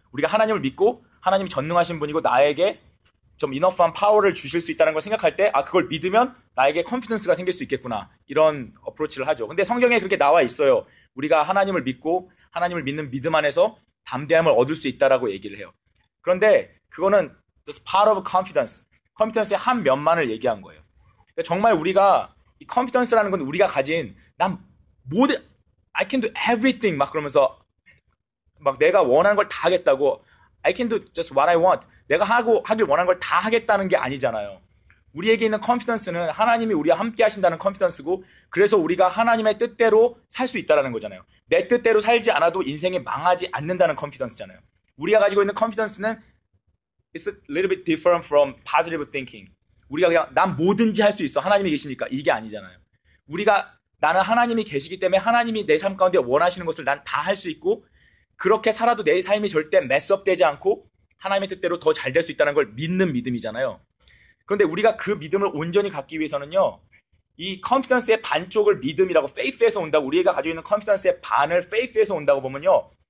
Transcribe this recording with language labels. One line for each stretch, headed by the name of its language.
Korean: 우리가 하나님을 믿고 하나님이 전능하신 분이고 나에게 좀 이너프한 파워를 주실 수 있다는 걸 생각할 때 그걸 믿으면 나에게 confidence가 생길 수 있겠구나. 이런 어프로치를 하죠. 근데 성경에 그렇게 나와 있어요. 우리가 하나님을 믿고 하나님을 믿는 믿음 안에서 담대함을 얻을 수 있다라고 얘기를 해요. 그런데 그거는
English: just part of confidence.
Korean: confidence의 한 면만을 얘기한 거예요. 그러니까 정말 우리가 이 confidence라는 건 우리가 가진 난 모든
English: I can do everything
Korean: 막 그러면서 막 내가 원하는 걸 다 하겠다고
English: I can do just what I want.
Korean: 내가 하길 원하는 걸 다 하겠다는 게 아니잖아요. 우리에게 있는 confidence는 하나님이 우리와 함께 하신다는 confidence고 그래서 우리가 하나님의 뜻대로 살 수 있다는 거잖아요. 내 뜻대로 살지 않아도 인생이 망하지 않는다는 confidence잖아요. 우리가 가지고 있는 confidence는
English: It's a little bit different from positive thinking.
Korean: 우리가 그냥 난 뭐든지 할 수 있어. 하나님이 계시니까. 이게 아니잖아요. 나는 하나님이 계시기 때문에 하나님이 내 삶 가운데 원하시는 것을 난 다 할 수 있고 그렇게 살아도 내 삶이 절대 mess-up 되지 않고 하나님의 뜻대로 더 잘 될 수 있다는 걸 믿는 믿음이잖아요. 그런데 우리가 그 믿음을 온전히 갖기 위해서는요. 이 confidence의 반쪽을 믿음이라고 faith에서 온다고 우리가 가지고 있는 confidence의 반을 faith에서 온다고 보면요.